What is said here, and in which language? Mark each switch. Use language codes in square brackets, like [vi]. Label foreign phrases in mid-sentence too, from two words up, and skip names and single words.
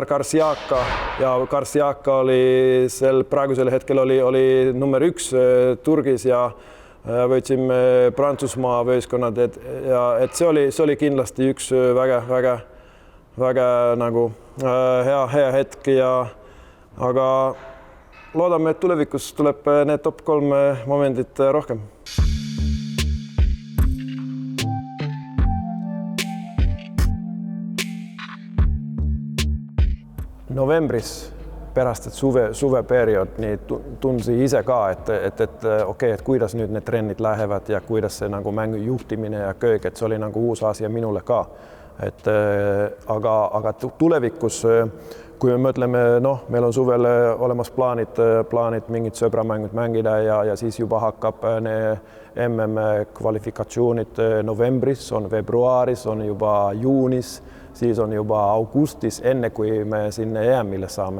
[et] Karsiaka ja Karsiaka oli praegusel hetkel oli number 1 Turgis ja võitsime Prantsusmaa võistkonnad, et see oli kindlasti üks väga nagu hea hetk aga loodame, et tulevikus tuleb need top 3 momendid rohkem. novembris pärast suveperiood [fi] niin tunsi [et] ise ka, et okei, et kuidas nüüd need trennid lähevad ja kuidas see nagu mängu juhtimine ja kõik, et see oli nagu uus asia minule ka. Aga tulevikus, kui me mõtleme, meil on suvel olemas plaanid mingid sõbramängud mängida ja siis juba hakkab MM kvalifikatsioonid novembris, on veebruaris, on juba juunis, siis on juba augustis, enne kui me sinna EM-ile saame.